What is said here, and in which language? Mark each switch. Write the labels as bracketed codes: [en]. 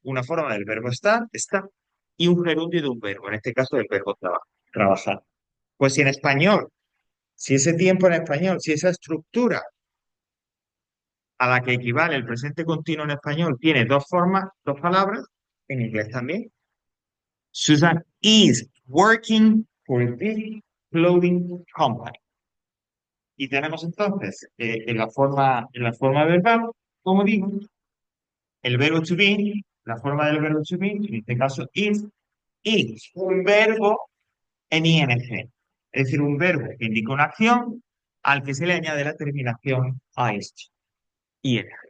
[es] Una forma del verbo estar, está, y un gerundio de un verbo, en este caso del verbo trabajar. Pues si en español, si ese tiempo en español, si esa estructura a la que equivale el presente continuo en español tiene dos formas, dos palabras, en inglés también. [en] Susan is working for a big clothing company. [es] Y tenemos entonces en la forma verbal, como digo, el verbo to be, la forma del verbo to be, en este caso is un verbo en ing. Es decir, un verbo que indica una acción al que se le añade la terminación a este, ing.